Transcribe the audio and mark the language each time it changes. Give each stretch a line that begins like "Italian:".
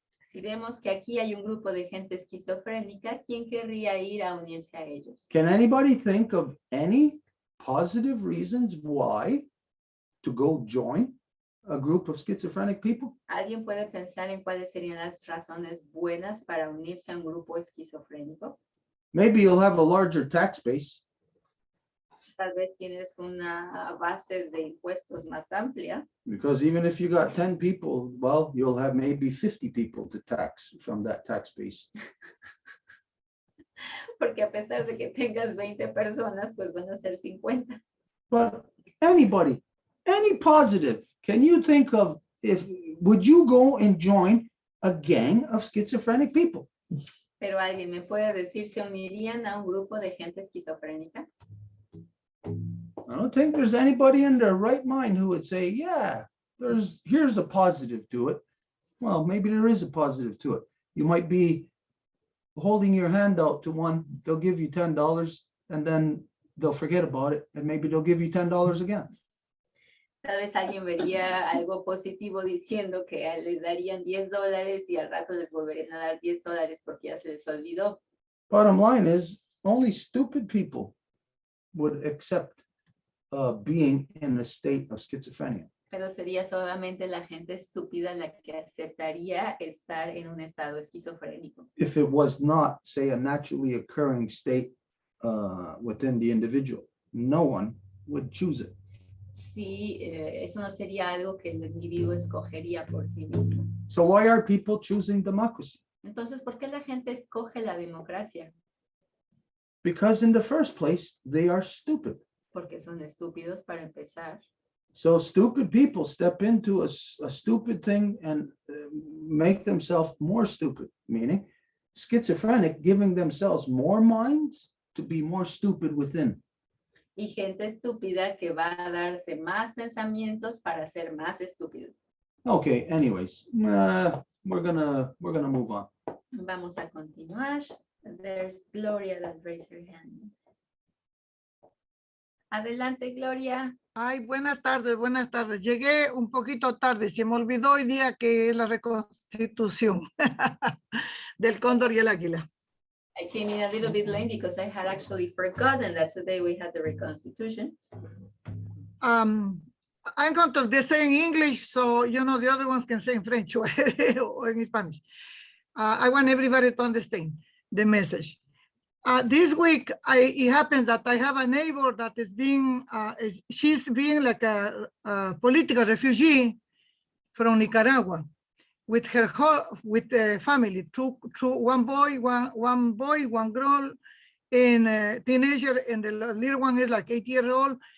Spanish: Si vemos que aquí hay un grupo de gente esquizofrénica, ¿quién querría ir a unirse a ellos?
English: Can anybody think of any positive reasons why to go join a group of schizophrenic people?
Spanish: ¿Alguien puede pensar en cuáles serían las razones buenas para unirse a un grupo esquizofrénico?
English: Maybe you'll have a larger tax base.
Spanish: Tal vez tienes una base de impuestos más amplia,
English: Because even if you got 10 people, well, you'll have maybe 50 people to tax from that tax base.
Spanish: porque a pesar de que tengas 20 personas, pues van a ser 50.
English: But anybody, any positive, can you think of would you go and join a gang of schizophrenic people?
Spanish: Pero alguien me puede decir, ¿se unirían a un grupo de gente esquizofrénica?
English: I don't think there's anybody in their right mind who would say, yeah, here's a positive to it. Well, maybe there is a positive to it. You might be holding your hand out to one, they'll give you $10 and then they'll forget about it and maybe they'll give you $10 again.
Spanish: Tal vez alguien vería algo positivo diciendo que les darían $10 y al rato les volverían a dar $10 porque ya se les olvidó.
English: Bottom line is, only stupid people would accept being in a state of schizophrenia.
Spanish: Pero sería solamente la gente estúpida la que aceptaría estar en un estado esquizofrénico.
English: if it was not, say, a naturally occurring state within the individual. No one would choose it.
Spanish: Si eso no sería algo que el individuo escogería por sí mismo.
English: So why are people choosing democracy?
Spanish: Entonces, ¿por qué la gente escoge la democracia?
English: Because in the first place, they are stupid.
Spanish: Porque son estúpidos para empezar.
English: So stupid people step into a stupid thing and make themselves more stupid, meaning schizophrenic, giving themselves more minds to be more stupid within.
Spanish: Y gente estúpida que va a darse más pensamientos para ser más estúpido.
English: Okay, anyways, we're gonna move on.
Spanish: Vamos a continuar.
English: There's Gloria that raised her hand.
Spanish: Adelante, Gloria. Ay, buenas tardes, buenas tardes. Llegué un poquito tarde, se me olvidó hoy día que es la Reconstitución del Cóndor y el Águila.
English: I came in a little bit late because I had actually forgotten that today we had the Reconstitution. I'm going to say in English, so you know the other ones can say in French or in Spanish. I want everybody to understand the message. This week, it happens that I have a neighbor that is being, she's being like a political refugee from Nicaragua with her with the family, two one boy, one girl, and a teenager, and the little one is like 8 years old.